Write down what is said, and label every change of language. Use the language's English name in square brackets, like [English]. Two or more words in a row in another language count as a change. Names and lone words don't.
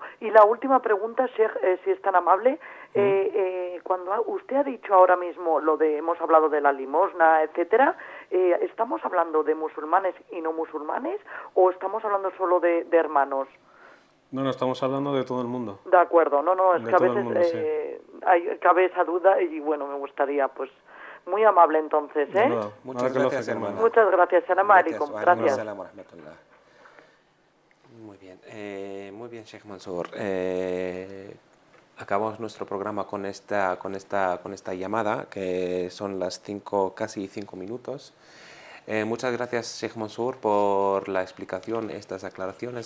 [Spanish] Y la última pregunta, Sheikh, si es tan amable, cuando usted ha dicho ahora mismo hemos hablado de la limosna, etcétera, ¿estamos hablando de musulmanes y no musulmanes o estamos hablando solo de hermanos? No, estamos hablando de todo el mundo. De acuerdo, es De que a todo el veces mundo, sí. cabe esa duda y bueno, me gustaría, pues, muy amable entonces, ¿eh? Nada, Muchas nada que lo gracias, acepten, hermana. Muchas gracias, [Arabic] سلام عليكم, [Spanish] gracias. [Arabic] سلام ورحمة الله. [Spanish] Muy bien, Sheikh Mansour. Acabamos nuestro programa con esta llamada, que son las casi 5 minutos. Muchas gracias, Sheikh Mansour, por la explicación, estas aclaraciones.